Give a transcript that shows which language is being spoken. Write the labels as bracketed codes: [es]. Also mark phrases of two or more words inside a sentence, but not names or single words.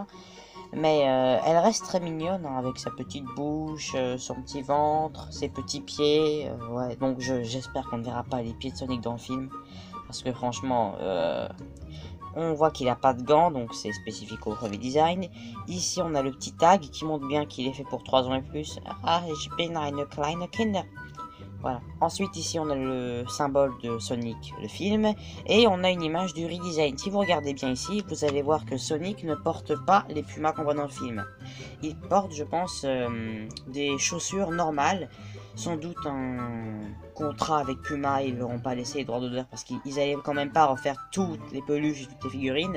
[fr] Mais elle reste très mignonne, hein, avec sa petite bouche, son petit ventre, ses petits pieds. Ouais, donc j'espère qu'on ne verra pas les pieds de Sonic dans le film. Parce que franchement, on voit qu'il n'a pas de gants, donc c'est spécifique au brevet design. Ici on a le petit tag qui montre bien qu'il est fait pour 3 ans et plus. [de] Ah, ich bin eine kleine Kinder. [fr] Voilà. Ensuite, ici, on a le symbole de Sonic, le film, et on a une image du redesign. Si vous regardez bien ici, vous allez voir que Sonic ne porte pas les pumas qu'on voit dans le film. Il porte, je pense, des chaussures normales. Sans doute un contrat avec Puma, ils ne leur ont pas laissé les droits d'auteur parce qu'ils allaient quand même pas refaire toutes les peluches et toutes les figurines.